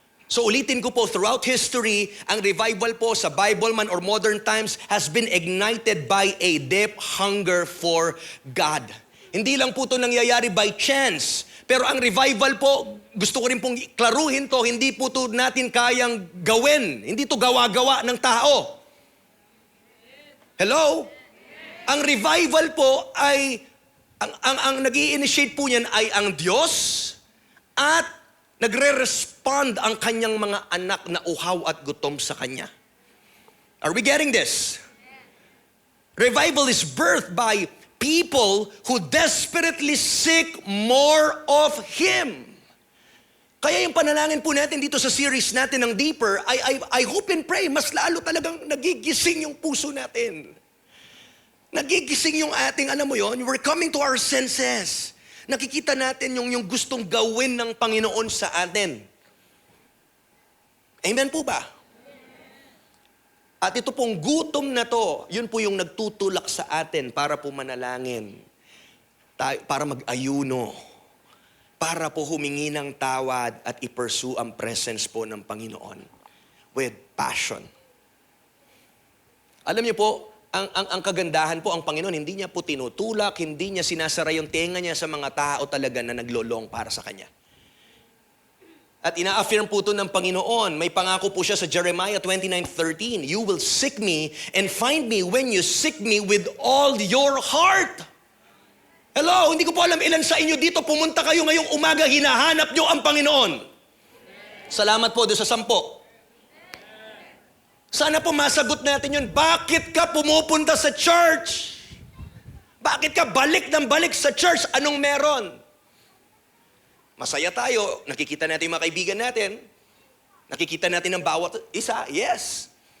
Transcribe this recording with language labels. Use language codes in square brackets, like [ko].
[en] So [tl] ulitin ko po, [en] throughout history, ang revival po sa Bible man or modern times has been ignited by a deep hunger for God. [tl] Hindi lang po ito nangyayari [en] by chance. [tl] Pero ang revival po, gusto ko rin pong klaruhin to, hindi po ito natin kayang gawin. Hindi ito gawa-gawa ng tao. Hello? Ang revival po ay, ang nag-i-initiate po niyan ay ang Diyos at nagre-respond ang kanyang mga anak na uhaw at gutom sa kanya. [en] Are we getting this? Revival is birthed by people who desperately seek more of Him. [tl] Kaya yung panalangin po natin dito sa series natin ng Deeper, [en] I hope and pray, [tl] mas lalo talagang nagigising yung puso natin. Nagigising yung ating, alam mo yon, [en] we're coming to our senses. [tl] Nakikita natin yung gustong gawin ng Panginoon sa atin. Amen po ba? At ito pong gutom na to, yun po yung nagtutulak sa atin para po manalangin, para mag-ayuno, para po humingi ng tawad at i-pursue ang presence po ng Panginoon [en] with passion. [tl] Alam niyo po, ang kagandahan po, ang Panginoon, hindi niya po tinutulak, hindi niya sinasara yung tenga niya sa mga tao talaga na naglolong para sa Kanya. At ina-affirm po ito ng Panginoon. May pangako po siya sa Jeremiah 29:13. [en] You will seek me and find me when you seek me with all your heart. [tl] Hello, hindi ko po alam ilan sa inyo dito, pumunta kayo ngayong umaga, hinahanap nyo ang Panginoon. Salamat po doon sa 10. Sana po masagot natin yun. Bakit ka pumupunta sa church? Bakit ka balik ng balik sa church? Anong meron? Masaya tayo, nakikita natin yung mga kaibigan natin, nakikita natin ang bawat isa, yes.